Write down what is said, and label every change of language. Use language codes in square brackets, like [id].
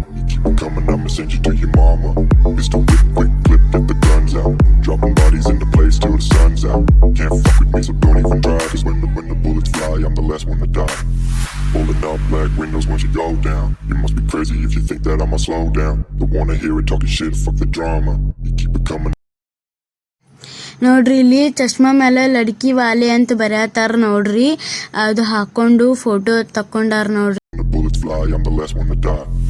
[en] You keep it coming, I'ma send you to your mama. Mr. Whip, quick flip, get the guns out. Dropping bodies into place till the sun's out. Can't fuck with me, so don't even try. Cause when the bullets fly, I'm the last one to die. Pulling up black windows once you go down. You must be crazy if you think that I'ma slow down. Don't wanna hear it talking shit, fuck the drama. You keep it coming. [kn] ನೋಡ್ರಿ ಇಲ್ಲಿ ಚಶ್ಮಾ ಮೇಲೆ ಲಡ್ಕಿ ವಾಲೆ ಅಂತ ಬರ್ಯಾತಾರ ನೋಡ್ರಿ. ಅದು ಹಾಕೊಂಡು photo ತಕ್ಕೊಂಡಾರ ನೋಡ್ರಿ. [en] When the bullets fly, I'm the last one to die.